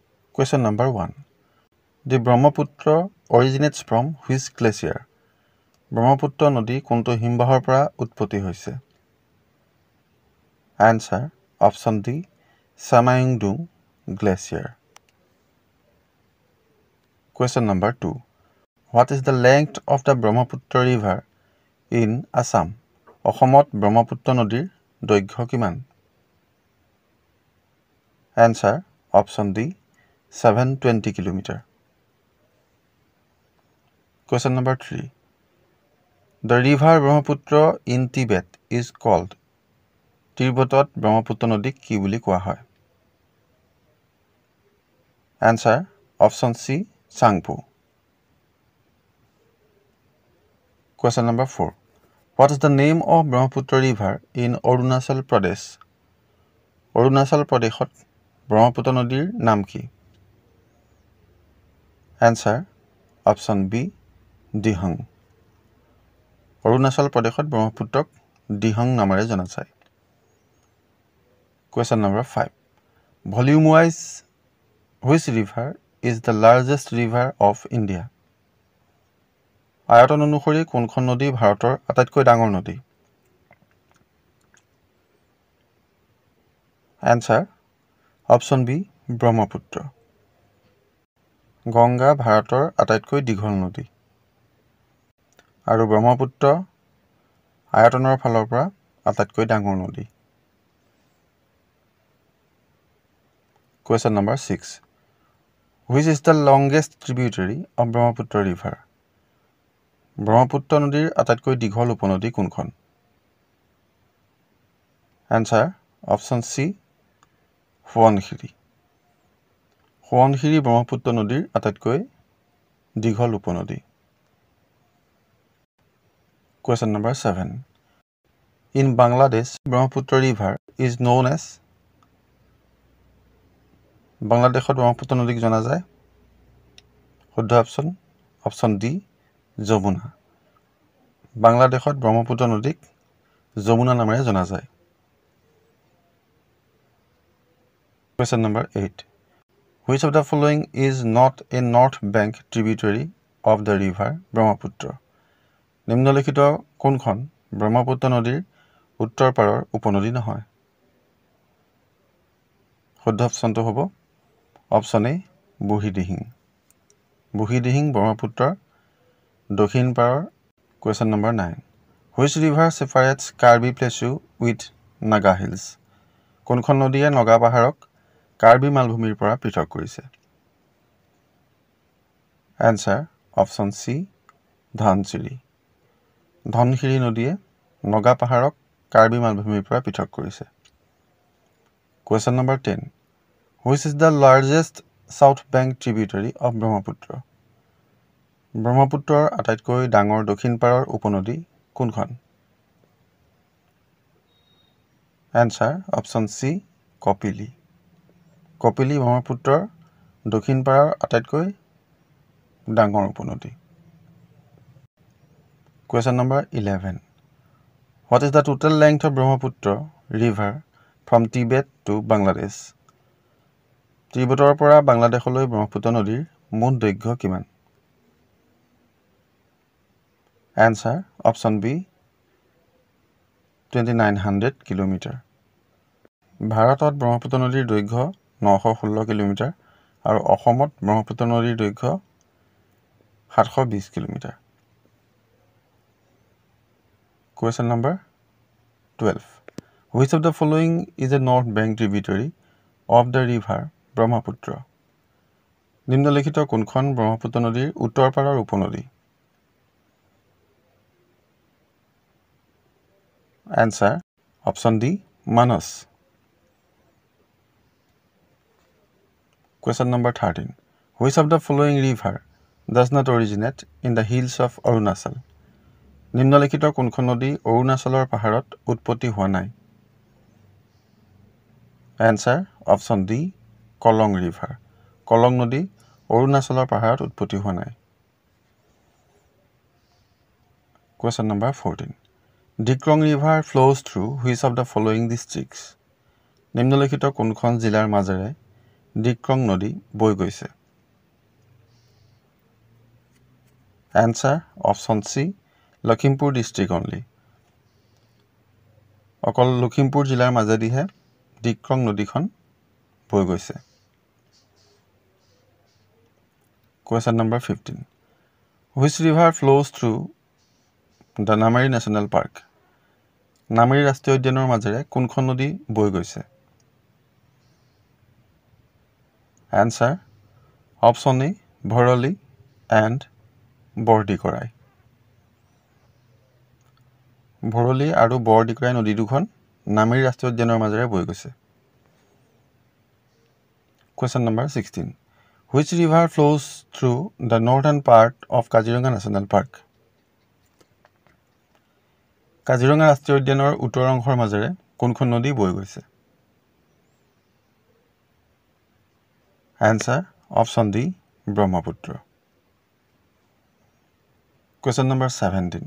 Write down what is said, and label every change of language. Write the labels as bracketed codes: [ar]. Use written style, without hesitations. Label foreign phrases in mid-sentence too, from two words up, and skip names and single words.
[en] Question number 1. The Brahmaputra originates from which glacier? [as] Brahmaputra নদী কোনটো হিমবাহৰ পৰা উৎপত্তি হৈছে? [en] Answer. Option D. Samayungdung Glacier. Question number 2. What is the length of the Brahmaputra River in Assam? [as] অসমত ব্ৰহ্মপুত্ৰ নদীৰ দৈৰ্ঘ্য কিমান? [en] Answer. Option D. 720 km. Question number 3. The river Brahmaputra in Tibet is called. [as] তিব্বতত ব্ৰহ্মপুত্ৰ নদীক কি বুলি কোৱা হয়? [en] Answer. Option C. Tsangpo. Question number 4. What is the name of Brahmaputra River in Arunachal Pradesh? [as] Arunachal Pradeshot Brahmaputra নদীৰ নাম কি? [en] Answer. Option B. [as] Dihang. Arunachal Pradeshot Brahmaputrক Dihang নামেৰে জনা যায়। [en] Question number 5. Volume wise, which river is the largest river of India? [as] আয়তন অনুসৰি কোনখন নদী ভাৰতৰ আটাইতকৈ ডাঙৰ নদী? [en] Answer. Option B. Brahmaputra. [as] গংগা ভাৰতৰ আটাইতকৈ দীঘল নদী আৰু ব্ৰহ্মপুত্ৰ আয়তনৰ ফালৰ পৰা আটাইতকৈ ডাঙৰ নদী। [en] Question number 6. Which is the longest tributary of Brahmaputra River? [as] ব্ৰহ্মপুত্ৰ নদীৰ আটাইতকৈ দীঘল উপনদী কোনখন? [en] Answer. Option C. [as] সোৱণশিৰি। সোৱণশিৰি ব্ৰহ্মপুত্ৰ নদীৰ আটাইতকৈ দীঘল উপনদী। [en] Question number 7. In Bangladesh, Brahmaputra River is known as. [as] বাংলাদেশত ব্ৰহ্মপুত্ৰ নদীক জনা যায়। শুদ্ধ [en] option option D [as] যমুনা। বাংলাদেশত ব্ৰহ্মপুত্ৰ নদীক যমুনা নামেৰে জনা যায়। [en] Question number 8. Which of the following is not a north bank tributary of the river Brahmaputra? [as] নিম্নলিখিত কোনখন ব্ৰহ্মপুত্ৰ নদীৰ উত্তৰ পাৰৰ উপনদী নহয়? শুদ্ধ অপশ্যনটো হ'ব [en] option A [as] বুঢ়ীদিহিং। বুঢ়ীদিহিং ব্ৰহ্মপুত্ৰৰ দক্ষিণ পাৰৰ। [en] Question number 9. Which river separates Karbi Plateau with Naga Hills? [as] কোনখন নদীয়ে নগা পাহাৰক কাৰ্বি মালভূমিৰ পৰা পৃথক কৰিছে? [en] Answer. Option C. [as] ধনশিৰি। ধনশিৰি নদীয়ে নগা পাহাৰক কাৰ্বি মালভূমিৰ পৰা পৃথক কৰিছে। [en] Question number 10. Which is the largest south bank tributary of Brahmaputra? [as] ব্ৰহ্মপুত্ৰৰ আটাইতকৈ ডাঙৰ দক্ষিণ পাৰৰ উপনদী কোনখন? [en] Answer. Option C. [as] কপিলি। কপিলি ব্ৰহ্মপুত্ৰৰ দক্ষিণ পাৰৰ আটাইতকৈ ডাঙৰ উপনদী। [en] Question number 11. What is the total length of Brahmaputra river from Tibet to Bangladesh? [as] তিব্বতৰ পৰা বাংলাদেশলৈ ব্ৰহ্মপুত্ৰ নদীৰ মুঠ দৈৰ্ঘ্য কিমান? [en] Answer. Option B. [as] 2900 কিলোমিটাৰ। ভাৰতত ব্ৰহ্মপুত্ৰ নদীৰ দৈৰ্ঘ্য 916 কিলোমিটাৰ আৰু অসমত ব্ৰহ্মপুত্ৰ নদীৰ দৈৰ্ঘ্য 720 কিলোমিটাৰ। [en] Question number 12. Which of the following is a north bank tributary of the river Brahmaputra? [as] নিম্নলিখিত কোনখন ব্ৰহ্মপুত্ৰ নদীৰ উত্তৰ পাৰৰ উপনদী? [en] Answer. Option D. Manas. Question number 13. Which of the following river does not originate in the hills of Arunachal? [as] নিম্নলিখিত কোনখন নদী অৰুণাচলৰ পাহাৰত উৎপত্তি হোৱা নাই? [en] Answer. Option D. [as] কলং ৰিভাৰ। কলং নদী অৰুণাচলৰ পাহাৰত উৎপত্তি হোৱা নাই। [en] Question number 14. Dikrong River flows through which of the following districts? [as] নিম্নলিখিত কোনখন জিলাৰ মাজেৰে ডিক্ৰং নদী বৈ গৈছে? [en] Answer option C, Lakhimpur district only. [as] অকল লখিমপুৰ জিলাৰ মাজেদিহে ডিক্ৰং নদীখন বৈ গৈছে। [en] Question number 15. Which river flows through the Namari National Park? [as] নামেৰি ৰাষ্ট্ৰীয় উদ্যানৰ মাজেৰে কোনখন নদী বৈ গৈছে? [en] Answer option A, ভৰলী and বৰদিকৰাই। [as] ভৰলী আৰু বৰদিকৰাই নদী দুখন নামেৰি ৰাষ্ট্ৰীয় উদ্যানৰ মাজেৰে বৈ গৈছে। [en] Question number 16. Which river flows through the northern part of Kaziranga National Park? [as] কাজিৰঙা ৰাষ্ট্ৰীয় উদ্যানৰ উত্তৰ অংশৰ মাজেৰে কোনখন নদী বৈ গৈছে? [en] Answer option D, ব্ৰহ্মপুত্ৰ। Question number 17.